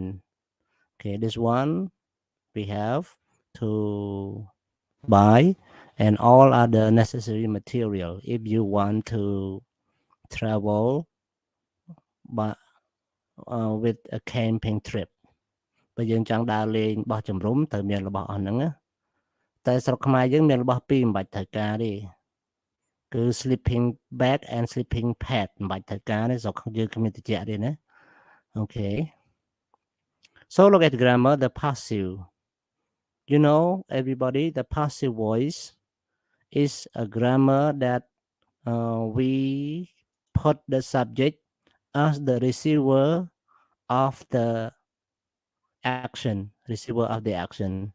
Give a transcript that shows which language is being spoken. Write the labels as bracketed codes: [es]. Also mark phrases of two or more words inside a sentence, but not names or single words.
[en] Okay, this one we have to buy and all other necessary material if you want to travel with a camping trip. [km] បើយើងចង់ដើរលេងបោះជំរំត្រូវមានរបស់អស់ហ្នឹងណាតែស្រុកខ្មែរយើងមានរបស់ពីរមិនបាច់ត្រូវការទេគឺ [en] sleeping bag and sleeping pad [km] មិនបាច់ត្រូវការទេស្រុកយើងគ្មានតិចទេណា [en] Okay, so look at the grammar. The passive, you know, everybody, the passive voice is a grammar that we put the subject as the receiver of the action, receiver of the action.